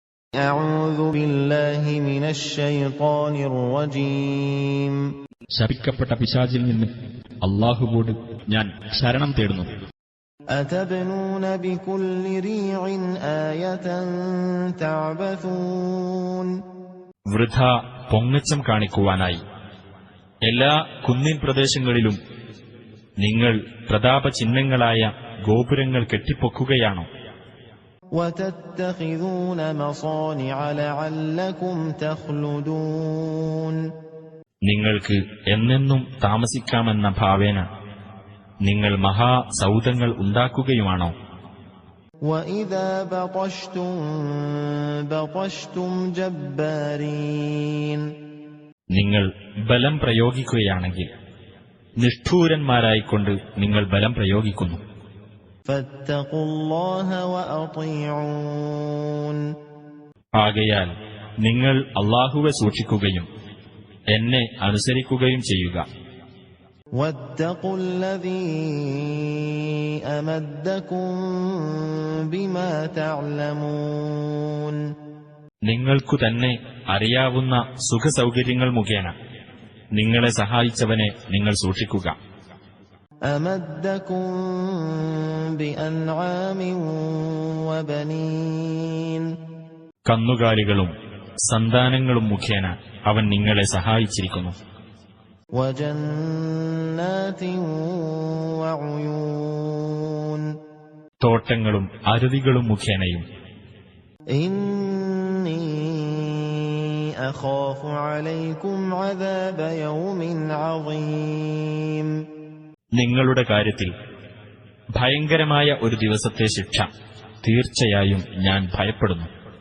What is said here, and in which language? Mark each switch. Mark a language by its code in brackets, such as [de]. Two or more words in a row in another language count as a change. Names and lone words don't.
[ar] أعوذ بالله من الشيطان الرجيم. [ml] ശപിക്കപ്പെട്ട പിശാചിൽ നിന്ന് അല്ലാഹുവോട് ഞാൻ ശരണം തേടുന്നു. [ar] أتبنون بكل ريع آية تعبثون. [ml] വൃഥ പൊങ്ങച്ചം കാണിക്കുവാനായി എല്ലാ കുന്നിൻ പ്രദേശങ്ങളിലും നിങ്ങൾ പ്രതാപചിഹ്നങ്ങളായ ഗോപുരങ്ങൾ കെട്ടിപ്പൊക്കുകയാണോ? [ar] وتتخذون مصانع لعلكم تخلدون. [ml] നിങ്ങൾക്ക് എന്നെന്നും താമസിക്കാമെന്ന ഭാവേന നിങ്ങൾ മഹാസൗധങ്ങൾ ഉണ്ടാക്കുകയുമാണോ? [ar] وإذا بطشتم بطشتم جبارين. [ml] നിങ്ങൾ ബലം പ്രയോഗിക്കുകയാണെങ്കിൽ നിഷ്ഠൂരന്മാരായിക്കൊണ്ട് നിങ്ങൾ ബലം പ്രയോഗിക്കുന്നു. [ar] فاتقوا الله وأطيعون. [ml] ആകയാൽ നിങ്ങൾ അല്ലാഹുവെ സൂക്ഷിക്കുകയും എന്നെ അനുസരിക്കുകയും ചെയ്യുക. [ar] واتقوا الذي أمدكم بما تعلمون. [ml] നിങ്ങൾക്കു തന്നെ അറിയാവുന്ന സുഖസൗകര്യങ്ങൾ മുഖേന നിങ്ങളെ സഹായിച്ചവനെ നിങ്ങൾ സൂക്ഷിക്കുക. [ar] أمدكم بأنعام وبنين. [ml] കന്നുകാലികളും സന്താനങ്ങളും മുഖേന അവൻ നിങ്ങളെ സഹായിച്ചിരിക്കുന്നു. [ar] وجنات وعيون. [ml] തോട്ടങ്ങളും അരുവികളും മുഖേനയും. [ar] إني أخاف عليكم عذاب يوم عظيم. [ml] നിങ്ങളുടെ കാര്യത്തിൽ ഭയങ്കരമായ ഒരു ദിവസത്തെ ശിക്ഷ തീർച്ചയായും ഞാൻ ഭയപ്പെടുന്നു.